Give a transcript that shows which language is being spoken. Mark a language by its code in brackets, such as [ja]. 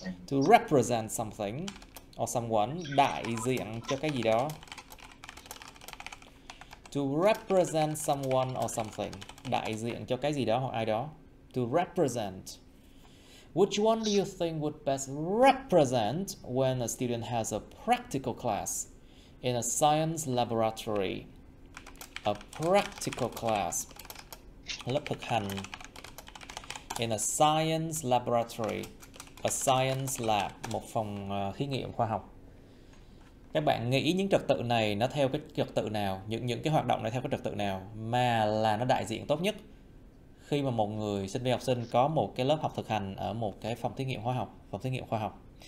[en] To represent something or someone, [vi] đại diện cho cái gì đó. [en] To represent someone or something, [vi] đại diện cho cái gì đó hoặc ai đó. [en] To represent. Which one do you think would best represent when a student has a practical class in a science laboratory? A practical class, [vi] lớp thực hành. [en] In a science laboratory, a science lab, [vi] một phòng thí nghiệm khoa học. Các bạn nghĩ những trật tự này nó theo cái trật tự nào, những cái hoạt động này theo cái trật tự nào mà là nó đại diện tốt nhất khi mà một người sinh viên học sinh có một cái lớp học thực hành ở một cái phòng thí nghiệm khoa học.